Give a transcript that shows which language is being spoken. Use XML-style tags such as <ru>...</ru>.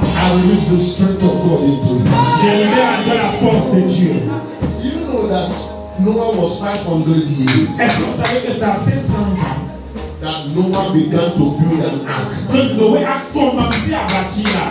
<en>I release the strength of God into you.</en> <fr>Je libère la force de Dieu.</fr> <en>You know that Noah was 500 years.</en> <fr>Est-ce que vous savez que c'est à 700 ans</fr> <en>that Noah began to build an ark</en> <fr>que Noé a commencé à bâtir là.</fr>